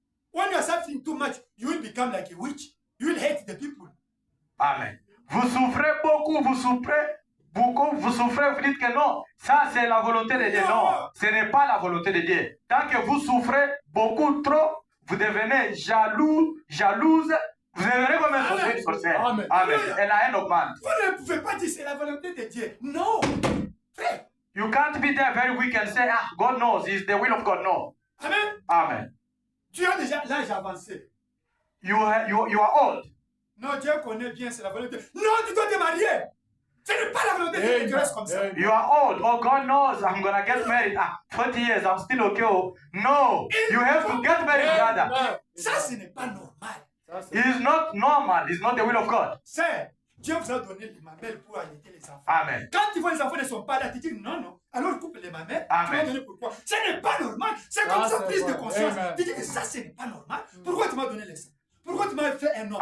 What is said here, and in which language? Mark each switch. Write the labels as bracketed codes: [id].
[en] When you are suffering too much, you will become like a witch. You will hate the people. Amen. [fr] Vous souffrez beaucoup, vous souffrez, vous dites que non, ça c'est la volonté de Dieu. Non, ce n'est pas la volonté de Dieu. Tant que vous souffrez beaucoup trop, vous devenez jalouse, vous devenez comme un sorcière. Amen. Amen. Et la haine augmente. Vous ne pouvez pas dire c'est la volonté de Dieu. Non. Frère. [en] You can't be there very weak and say, God knows, it's the will of God. No. Amen. Amen. [fr] Tu as déjà l'âge avancé. [en] You are old. [fr] Non, Dieu connaît bien, c'est la volonté. Non, tu dois te marier. Ce n'est pas la volonté de Dieu, tu restes comme ça. [en] You are old. Oh, God knows I'm gonna get married. 40 years, I'm still okay. No, you have to get married, brother. [fr] Ça, ce n'est pas normal. [en] It's not normal. It's not the will of God. [fr] C'est Dieu vous a donné les mamelles pour allaiter les enfants. Amen. Quand tu vois les enfants ne sont pas là, tu dis non. Alors coupe les mamelles. Amen. Tu vas donner pourquoi. Ce n'est pas normal. C'est comme ça, prise de conscience. Amen. Tu dis que ça, ce n'est pas normal. Pourquoi tu m'as donné les seins? Pourquoi tu m'as fait un homme?